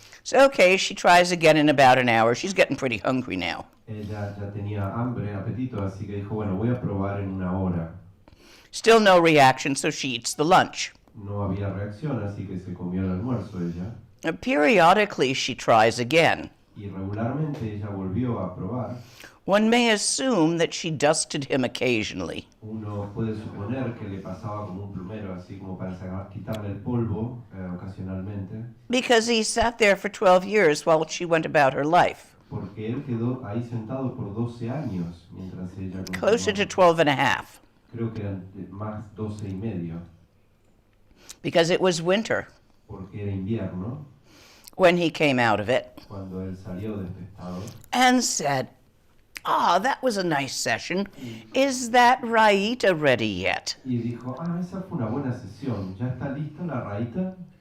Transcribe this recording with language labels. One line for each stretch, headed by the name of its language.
English: So, okay, she tries again in about an hour. She's getting pretty hungry now.
Spanish: Ella ya tenía hambre, apetito, así que dijo, bueno, voy a probar en una hora.
English: Still no reaction, so she eats the lunch.
Spanish: No había reacción, así que se comió el almuerzo ella.
English: Periodically, she tries again.
Spanish: Y regularmente ella volvió a probar.
English: One may assume that she dusted him occasionally,
Spanish: Uno puede suponer que le pasaba como un plumero, así como para quitarle el polvo ocasionalmente,
English: because he sat there for 12 years while she went about her life,
Spanish: porque él quedó ahí sentado por 12 años mientras ella
English: closer to
Spanish: continuaba.
English: 12 and a half,
Spanish: Creo que eran más 12 y medio,
English: because it was winter
Spanish: porque era invierno
English: when he came out of it
Spanish: cuando él salió de este estado.
English: and said, "Ah, that was a nice session. Is that raita ready yet?"
Spanish: Y dijo, esa fue una buena sesión, ¿ya está lista la raíta?